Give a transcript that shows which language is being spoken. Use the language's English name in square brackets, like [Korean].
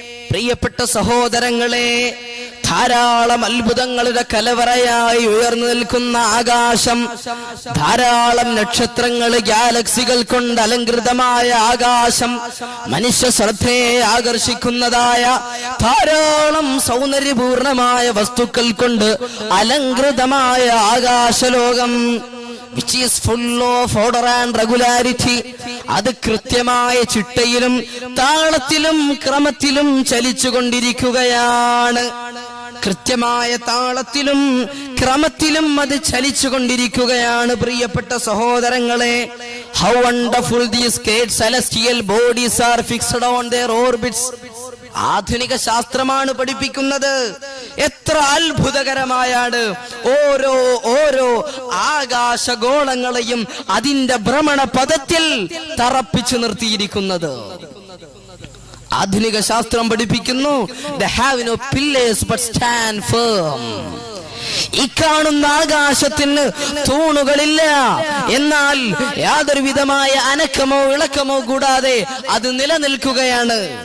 [Malayalam] പ്രിയപ്പെട്ട സഹോദരങ്ങളെ, ധാരാളം അത്ഭുതങ്ങളുടെ കലവറയായി ഉയർന്നു നിൽക്കുന്ന ആകാശം, ധാരാളം നക്ഷത്രങ്ങൾ, ഗാലക്സികൾ കൊണ്ട് അലങ്കൃതമായ ആകാശം, മനുഷ്യ ശ്രദ്ധയെ ആകർഷിക്കുന്നതായ ധാരാളം സൗന്ദര്യപൂർണമായ വസ്തുക്കൾ കൊണ്ട് അലങ്കൃതമായ ആകാശലോകം, [English] which is full of order and regularity. [Malayalam] അത് കൃത്യമായ ചിട്ടയിലും താളത്തിലും ക്രമത്തിലും ചലിച്ചുകൊണ്ടിരിക്കുകയാണ്. കൃത്യമായ താളത്തിലും ക്രമത്തിലും അത് ചലിച്ചുകൊണ്ടിരിക്കുകയാണ്. പ്രിയപ്പെട്ട സഹോദരങ്ങളെ, [English] how wonderful these great celestial bodies are fixed on their orbits. [Malayalam] ആധുനിക ശാസ്ത്രമാണ് പഠിപ്പിക്കുന്നത്. എത്ര അത്ഭുതകരമായാണ് ഓരോ ആകാശഗോളങ്ങളെയും അതിന്റെ ഭ്രമണ പദത്തിൽ തറപ്പിച്ചു നിർത്തിയിരിക്കുന്നത്. ആധുനിക ശാസ്ത്രം പഠിപ്പിക്കുന്നു, [English] they have no pillars but stand firm. [Malayalam] ഈ കാണുന്ന ആകാശത്തിന് തൂണുകളില്ല, എന്നാൽ യാതൊരു വിധമായ അനക്കമോ ഇളക്കമോ കൂടാതെ അത് നിലനിൽക്കുകയാണ്.